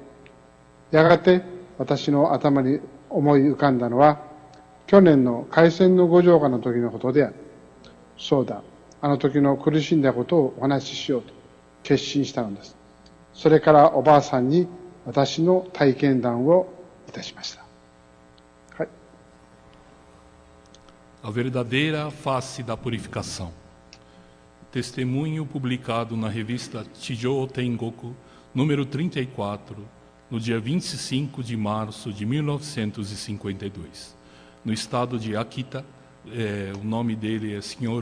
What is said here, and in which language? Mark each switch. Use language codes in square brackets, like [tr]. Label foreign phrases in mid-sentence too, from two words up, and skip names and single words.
[ja] やがて私の頭に思い浮かんだのは、去年の開戦の五条化の時のことである。そうだ、あの時の苦しんだことをお話ししようと決心したのです。それからおばあさんに私の体験談をいたしました。はい。 [pt] A verdadeira face da purificação. Testemunho publicado na revista Chijo Tengoku, número 34, no dia 25 de março de 1952. No estado de Akita, o nome dele é Sr.